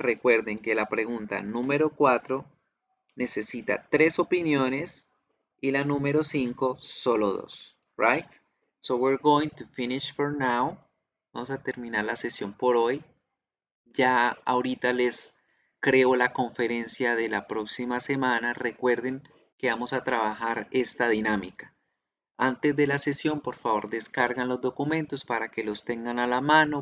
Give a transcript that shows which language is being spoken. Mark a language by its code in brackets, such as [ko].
[es] Recuerden que la pregunta número 4 necesita 3 opiniones y la número 5 solo 2. [en] Right? So we're going to finish for now. [es] Vamos a terminar la sesión por hoy. Ya ahorita les creo la conferencia de la próxima semana. Recuerden que vamos a trabajar esta dinámica. Antes de la sesión, por favor, descargan los documentos para que los tengan a la mano.